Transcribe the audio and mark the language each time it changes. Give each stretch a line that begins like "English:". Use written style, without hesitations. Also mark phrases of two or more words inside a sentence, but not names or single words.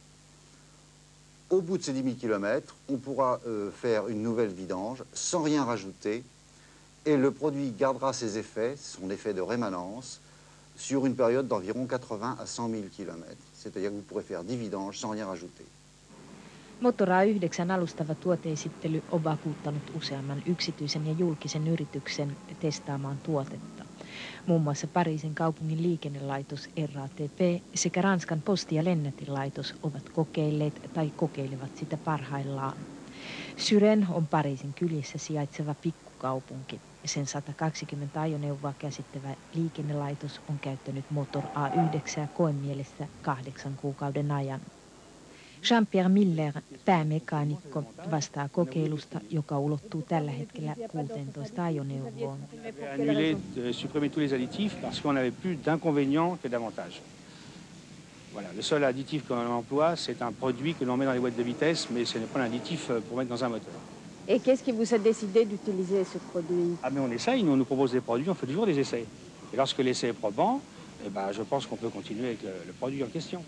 French: Au bout de ces 10 000 km, on pourra faire une nouvelle vidange sans rien rajouter, et le produit gardera ses effets, son effet de rémanence, sur une période d'environ 80 à 100 000 km. C'est-à-dire que vous pourrez faire 10 vidanges sans rien rajouter.
Finnish: Motor A9 alustava tuoteesittely on vakuuttanut useamman yksityisen ja julkisen yrityksen testaamaan tuotetta. Muun muassa Pariisin kaupungin liikennelaitos RATP sekä Ranskan posti- ja lennätinlaitos ovat kokeilleet tai kokeilevat sitä parhaillaan. Suresnes on Pariisin kylissä sijaitseva pikkukaupunki. Sen 120 ajoneuvoa käsittävä liikennelaitos on käyttänyt Motor A9 koemielessä 8 kuukauden ajan. Jean-Pierre Miller, päämekaanikko, vastaa kokeilusta, joka ulottuu tällä hetkellä 16 ajoneuvoon.
French: Annulé, supprimer tous les additifs parce qu'on avait plus d'inconvénients que d'avantages. Voilà, le seul additif qu'on emploie, c'est un produit que l'on met dans les boîtes de vitesse, mais ce n'est pas un additif pour mettre dans un moteur. Et qu'est-ce qui vous a décidé d'utiliser ce produit? Ah mais on essaye, nous, on nous propose des produits, on fait toujours des essais. Et lorsque l'essai est probant, eh ben, je pense qu'on peut continuer avec le produit en question.